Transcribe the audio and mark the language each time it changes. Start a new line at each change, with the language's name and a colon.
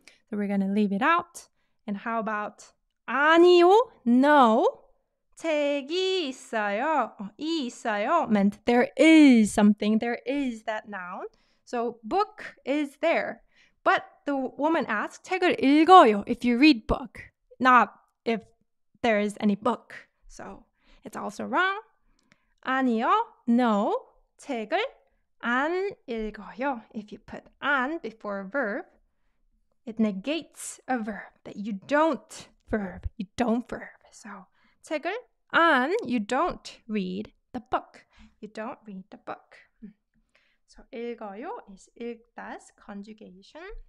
English: So we're going to leave it out. And how about 아니요, no,
Korean: 책이 있어요. 이 있어요
English: meant there is something, there is that noun. So book is there. But the woman asked,
Korean: 책을 읽어요
English: if you read book, not if there is any book. So it's also wrong.
Korean: 아니요, no, 책을 안 읽어요.
English: If you put 안 before a verb, it negates a verb that you don't verb. You don't verb. So
Korean: 책을 안,
English: you don't read the book. You don't read the book. So 읽어요 is 읽다's conjugation.